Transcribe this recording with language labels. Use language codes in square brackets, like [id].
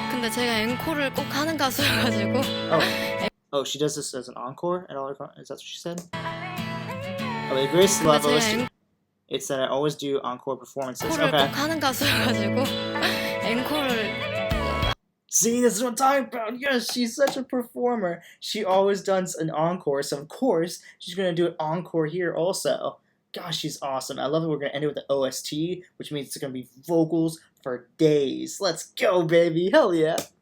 [ko] 근데 제가 앵콜을 꼭 하는 가수여가지고 [en] Oh, she does this as an encore at all her is that what she said? Oh, the greatest love [ko] 제가 [en] OST. It's that I always do encore performances. [ko] 앵콜을 [en] Okay. [ko] 꼭 하는 가수여가지고 앵콜을 [en] See, this is what I'm talking about. Yes, she's such a performer. She always does an encore, so of course she's gonna do an encore here also. Gosh, she's awesome. I love that we're gonna end it with the OST, which means it's gonna be vocals for days. Let's go, baby. Hell yeah.